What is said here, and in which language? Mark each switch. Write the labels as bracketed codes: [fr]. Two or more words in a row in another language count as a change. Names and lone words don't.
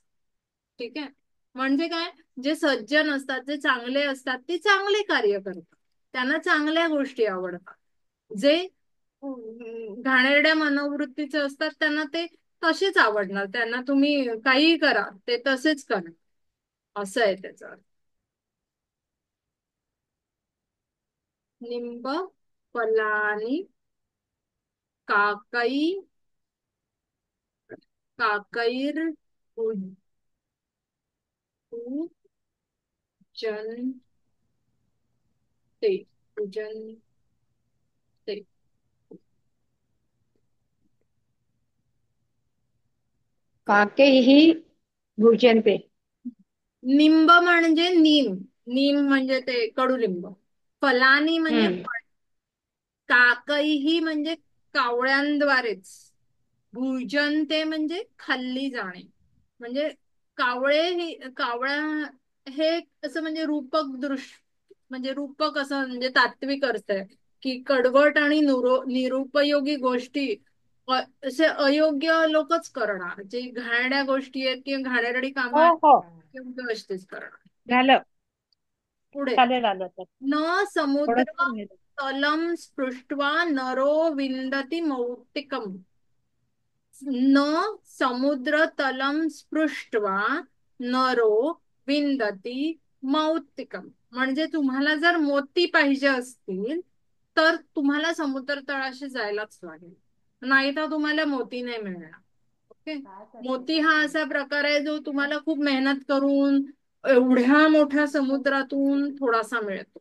[mr] ठीक आहे, म्हणजे काय, जे सज्जन असतात, जे चांगले असतात ते चांगले कार्य करतात, त्यांना चांगल्या गोष्टी आवडतात. जे घाणेरड्या मनोवृत्तीचे असतात त्यांना ते तसेच आवडणार, त्यांना तुम्ही काहीही करा ते तसेच करा, असं आहे त्याचा अर्थ. [sa] निंब फलानी काकैर पूजनते. काकैः भुज्यन्ते. [mr] निंब म्हणजे नीम, नीम म्हणजे ते कडुलिंब. फलानी म्हणजे फळ. काकैही म्हणजे कावळ्यांद्वारेच. भुजनते म्हणजे खाल्ली जाणे. म्हणजे कावळा हे असं म्हणजे म्हणजे रूपक असं म्हणजे तात्विक अर्थ आहे की कडवट आणि निरुपयोगी गोष्टी असे अयोग्य लोकच करणार. जे घाणेरड्या गोष्टी आहेत किंवा घाणेरडी कामं हो आहेत हो योग्य असतेच करणार. झालं, पुढे. चालेल आलं तर [sa] न समुद्र [mr] थोडंच राहिलं. [sa] तलम स्पृष्ट्वा नरो विंदती मौक्तिकम. न समुद्र तलम स्पृष्ट्वा नरो विंदती मौक्तिकम. [mr] म्हणजे तुम्हाला जर मोती पाहिजे असतील तर तुम्हाला समुद्र तळाशी जायलाच लागेल, नाही तर तुम्हाला मोती नाही मिळणार. ओके. मोती हा असा प्रकार आहे जो तुम्हाला खूप मेहनत करून एवढ्या मोठ्या समुद्रातून थोडासा मिळतो.